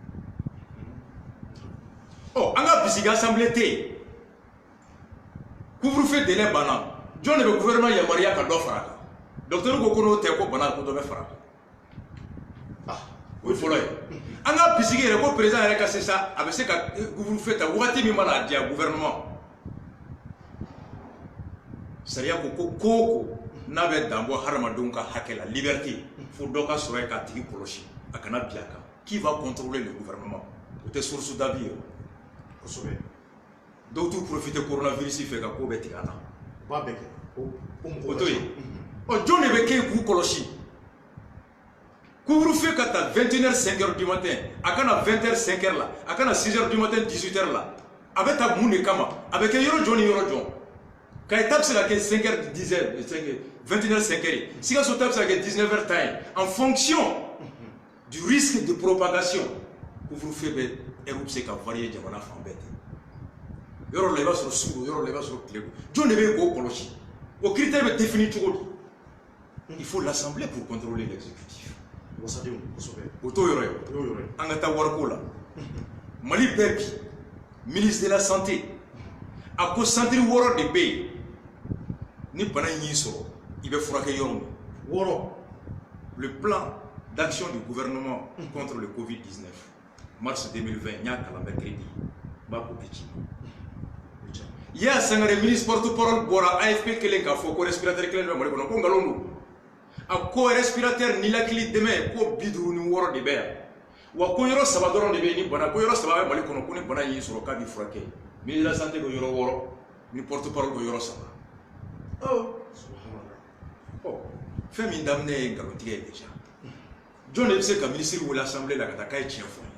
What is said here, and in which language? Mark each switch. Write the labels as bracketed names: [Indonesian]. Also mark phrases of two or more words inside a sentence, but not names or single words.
[Bambara] la an ka bisigi assemblée tɛ yen [French] couvre-feu délai [Bambara] banna jɔn de bɛ gouvernement yamaruya ka dɔ fara a kan docteur ko n'o tɛ ko bana ko dɔ bɛ fara a kan o ye fɔlɔ ye an ka bisigi yɛrɛ ko président yɛrɛ ka se sa a bɛ se ka couvre-feu ta waati min mana diya gouvernement sariya ko ko ko n'a bɛ dan bɔ hadamadenw ka hakɛ la liberté fo dɔ ka sɔrɔ yen k'a tigi kɔlɔsi a kana bi a kan [French] qui va contrôler le gouvernement [Bambara] o tɛ [French] source d'avis [Bambara] ye kosɛbɛ dɔw t'u profiter coronavirus fɛ ka ko bɛɛ tigɛ a la u b'a bɛɛ kɛ o to yen jɔn de bɛ kɛ yen k'u kɔlɔsi couvre-feu ka ta 21h 5h [French] du matin [Bambara] a kana 20h 5h la a kana 6h [French] du matin [Bambara] 18h la a bɛ ta mun de kama a bɛ kɛ yɔrɔ jɔn ni yɔrɔ jɔn Kayes bɛ se ka kɛ 5h 10h 21h 5h Sikaso ta bɛ se ka kɛ 19h temps ye [French] en fonction du risque de propagation [Bambara] couvre-feu bɛ heure bɛ se ka varier jamana fan bɛɛ ten yɔrɔ la i b'a sɔrɔ su don yɔrɔ la i b'a sɔrɔ tile don jɔn de bɛ yen k'o kɔlɔsi o critère bɛ définir cogo di [French] il faut l'assemblée pour contrôler l'exécutif [Bambara] wasadenw kosɛbɛ o t'o yɔrɔ ye an ka taa wariko la Mali bɛɛ bi [French] ministre de la santé [Bambara] a ko centre 6 de bɛ yen ni bana in y'i sɔrɔ i bɛ furakɛ yɔrɔ min 6 [French] le plan d'action du gouvernement contre le Covid-19 mars 2020 [Bambara] n y'a kalan bɛ crédit n b'a ko kɛ ci [French] Yaya Sangare ministre porte-parole bɔra AFP [Bambara] kelen k'a fɔ ko respirateur kelen bɛ Mali kɔnɔ ko nkalon don a ko respirateur ninakili dɛmɛ ko 56 de bɛ yan wa ko yɔrɔ 3 dɔrɔn de bɛ yen ni bana ko yɔrɔ 3 bɛ Mali kɔnɔ ko ni bana y'i sɔrɔ k'a b'i furakɛ [French] ministre de la santé [Bambara] ko yɔrɔ 6 ni porte-parole ko yɔrɔ 3 fɛn min daminɛ ye nkalontigɛ ye déjà jɔn de bɛ se ka ministre wele assemblée la ka taa k'a ye tiɲɛ fɔ